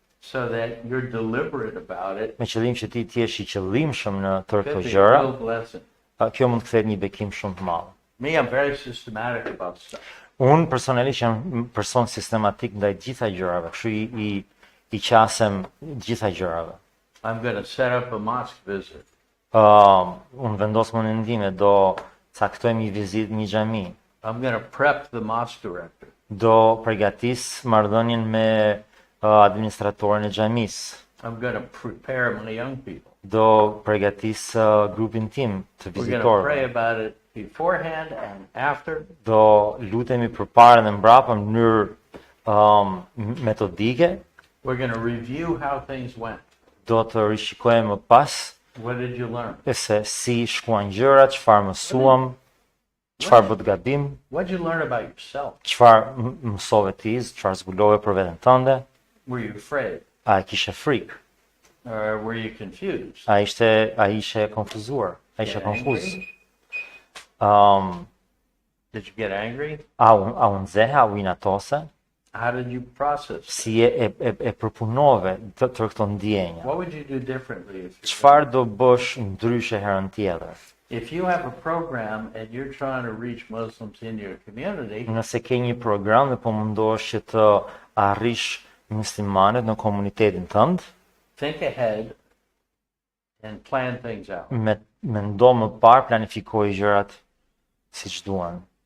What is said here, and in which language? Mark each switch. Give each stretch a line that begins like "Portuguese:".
English: so that you're deliberate about it,
Albanian: me qëllim që ti t'jesh i qëllimshëm në tërë këto
English: could be a
Albanian: gjëra,
English: real blessing.
Albanian: kjo mund të kthehet një bekim shumë të madh.
English: Me, I'm very systematic about stuff.
Albanian: Unë personalisht jam person sistematik ndaj gjitha gjërave, kështu i qasem gjitha gjërave.
English: I'm going to set up a mosque visit.
Albanian: Unë vendos më ndime, do caktoj një vizitë një xhami,
English: I'm going to prep the mosque director.
Albanian: do përgatis marrëdhënien me administratorin e xhamisë,
English: I'm going to prepare my young people.
Albanian: do përgatis grupin tim të
English: We're going to pray about it beforehand and after.
Albanian: do lutemi përpara dhe mbrapa në mënyrë metodike,
English: We're going to review how things went.
Albanian: do të rishikojmë më pas
English: What did you learn?
Albanian: se si shkuan gjërat, çfarë mësuam, çfarë bët gabim,
English: What did you learn about yourself?
Albanian: çfarë mësove ti, çfarë zbulove për veten tënde,
English: Were you afraid?
Albanian: a kishe frikë,
English: Or were you confused?
Albanian: a ishe konfuzuar, a ishe konfuz.
English: Did you get angry?
Albanian: A u nxeha, u inatose,
English: How did you process?
Albanian: si e përpunove të këto ndjenja.
English: What would you do differently
Albanian: Çfarë do bësh ndryshe herën tjetër?
English: if you have a program and you're trying to reach Muslims in your community?
Albanian: Nëse ke një program dhe po mundohesh që të arrish muslimanët në komunitetin tënd,
English: Think ahead and plan things out.
Albanian: mendo më parë, planifikoj gjërat siç duan.